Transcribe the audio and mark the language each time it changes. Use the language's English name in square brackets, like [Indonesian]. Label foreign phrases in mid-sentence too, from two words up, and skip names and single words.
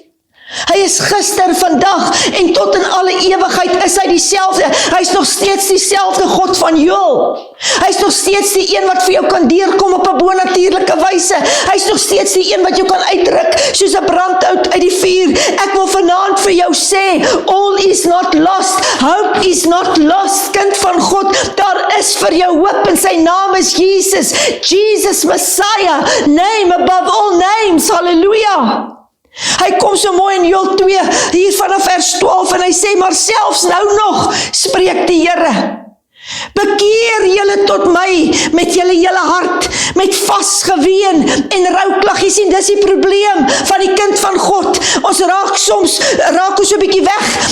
[Afrikaans] Hy is gister, vandag en tot in alle ewigheid is hy dieselfde. Hy is nog steeds dieselfde God van Joël. Hy is nog steeds die een wat vir jou kan deurkom op 'n bonatuurlike wyse. Hy is nog steeds die een wat jou kan uitdruk soos 'n brandhout uit die vuur. Ek wil vanaand vir jou sê, [English] all is not lost, hope is not lost, [Afrikaans] kind van God, daar is vir jou hoop, en sy naam is Jesus, [English] Jesus Messiah, name above all names, [Afrikaans] hallelujah. Hy kom so mooi in Joël 2, hier vanaf vers 12, en hy sê, maar selfs nou nog, spreek die Here, bekeer julle tot my met julle hele hart, met vasgeween en rouklag. Jy sien, dis die probleem van die kind van God. Ons raak ons so 'n bietjie weg.